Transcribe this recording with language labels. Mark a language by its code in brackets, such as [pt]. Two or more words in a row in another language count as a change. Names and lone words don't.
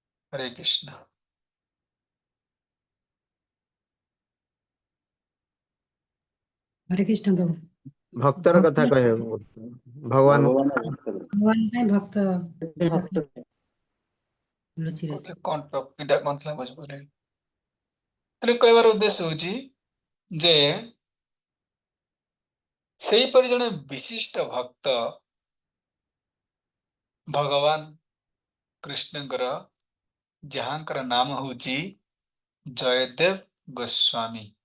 [or] हरे कृष्ण। हरे कृष्ण प्रभु। ଭକ୍ତର କଥା କହେ ଭଗବାନ भगवान ପାଇଁ ଭକ୍ତ ଲୁଚି ରହିଥାଏ। ଗୋଟେ କଣ ଟପିକଟା କଣ ଥିଲା ବୁଝିପାରିଲି। ତେଣୁ କହିବାର ଉଦ୍ଦେଶ୍ୟ ହଉଛି ଯେ ସେହିପରି ଜଣେ ବିଶିଷ୍ଟ ଭକ୍ତ ଭଗବାନ କୃଷ୍ଣଙ୍କର, ଯାହାଙ୍କର ନାମ ହଉଛି ଜୟଦେବ ଗୋସ୍ୱାମୀ।